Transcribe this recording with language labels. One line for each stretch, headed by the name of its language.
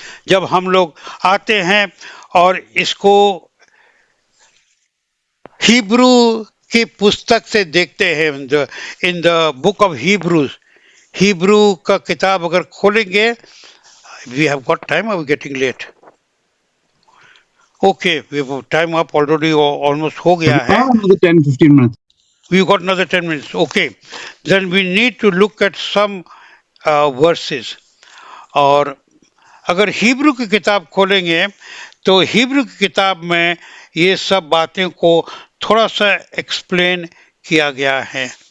Hindi: जब हम लोग आते हैं और इसको हिब्रू की पुस्तक से देखते हैं,
English: in the book of Hebrew,
Hindi: Hebrew का किताब अगर खोलेंगे,
English: We have got time, are we getting late? Okay, we have time up already, almost
Hindi: हो गया है.
English: Another 10-15 minutes. We got another 10 minutes. Okay, then we need to look at some verses.
Hindi: और अगर Hebrew की किताब खोलेंगे तो Hebrew की किताब में ये सब बातें को थोड़ा सा एक्सप्लेन किया गया है.